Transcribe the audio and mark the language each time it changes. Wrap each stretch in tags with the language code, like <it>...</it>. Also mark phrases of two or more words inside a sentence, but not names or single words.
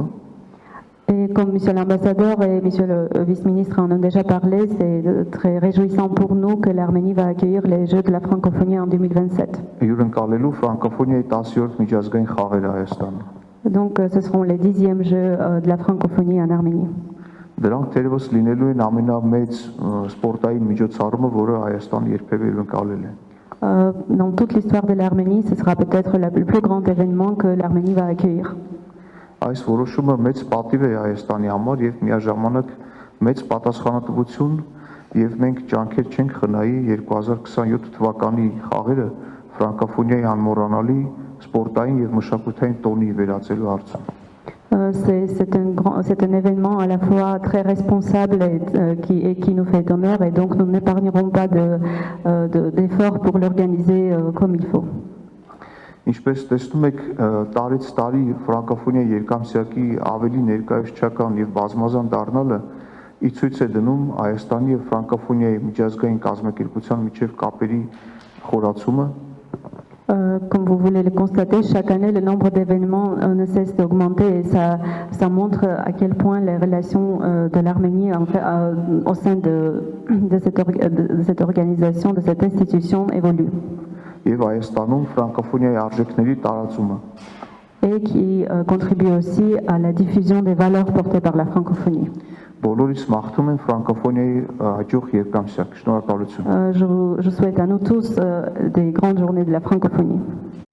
<fr>Et comme Monsieur l'ambassadeur et Monsieur le vice-ministre en ont déjà parlé, c'est très réjouissant pour nous que l'Arménie va accueillir les Jeux de la francophonie en 2027.</fr> <hy>Հյուրընկալելու ֆրանկոֆոնիայի 10-րդ միջազգային խաղերը Հայաստանում։</hy> <fr>Donc ce seront les 10e Jeux de la francophonie en Arménie.</fr> <hy>Դրանք թերևս լինելու են ամենամեծ սպորտային միջոցառումը, որը Հայաստանը երբևէ հյուրընկալել է։</hy> <fr>Dans toute l'histoire de l'Arménie, ce sera peut-être le plus grand événement que l'Arménie va accueillir.</fr> <hy>Այս որոշումը մեծ պատիվ է Հայաստանի համար եւ միաժամանակ մեծ պատասխանատվություն եւ մենք ջանքեր չենք խնայի 2027 թվականի խաղերը ֆրանկոֆոնիայի անմոռանալի սպորտային եւ մշակութային տոնի վերածելու հարցում։</hy> <fr>C'est un événement à la fois très responsable et qui nous fait honneur et donc nous n'épargnerons pas d'efforts pour l'organiser comme il faut.</fr> <hy>Ինչպես տեսնում եք, տարից տարի ֆրանկոֆոնիայի երկամսյակի ավելի ներկայացչական եւ բազմազան դառնալը ի ցույց է դնում Հայաստանի եւ ֆրանկոֆոնիայի միջազգային կազմակերպության միջև կապերի խորացումը։</hy> <fr>Comme vous voulez le constater, chaque année le nombre d'événements ne cesse d'augmenter et ça montre à quel point les relations de l'Arménie au sein de cette organisation, de cette institution évoluent.</fr> <hy>Եվ Հայաստանում ֆրանկոֆոնիայի արժեքների տարածումը</hy> <fr>et qui contribue aussi à la diffusion des valeurs portées par la francophonie.</fr> <hy>Բոլորիս մաղթում են ֆրանկոֆոնիայի հաջող երկամսյակ։ Շնորհակալություն։</hy> <fr>Je souhaite à nous tous des grandes journées de la francophonie.</fr>